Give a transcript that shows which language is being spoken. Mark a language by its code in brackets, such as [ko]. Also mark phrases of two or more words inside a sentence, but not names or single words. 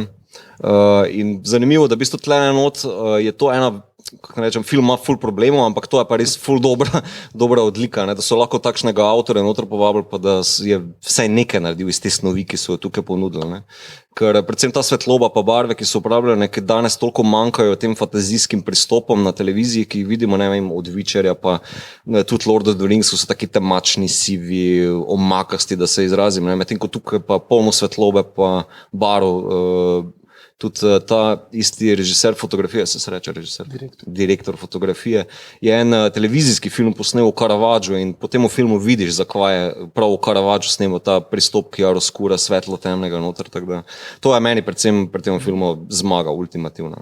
[sl] In zanimivo, da v bistvu tle not je to ena, kako rečem, film ima ful problemov, ampak to je pa res ful dobra odlika, ne? Da so lahko takšnega avtorja noter povabili, pa da je vsaj nekaj naredil iz te snovi, ki so jo tukaj ponudili. Ne? Ker predvsem ta svetloba pa barve, ki so uporabljene, ki danes toliko manjkajo tem fantazijskim pristopom na televiziji, ki jih vidimo, ne vem, od Witcherja, pa tudi Lord of the Rings, so taki temačni, sivi, omakasti, da se izrazim, ne? Medtem ko tukaj pa polno svetlobe, pa barov, tudi ta isti režiser fotografije, se reče direktor fotografije, je en televizijski film posnel v Caravaggu in potem v filmu vidiš, zakaj je prav v Caravaggu snemal ta pristop chiaroscura, svetlo temnega noter, tako da to je meni predvsem pri tem filmu zmaga ultimativna.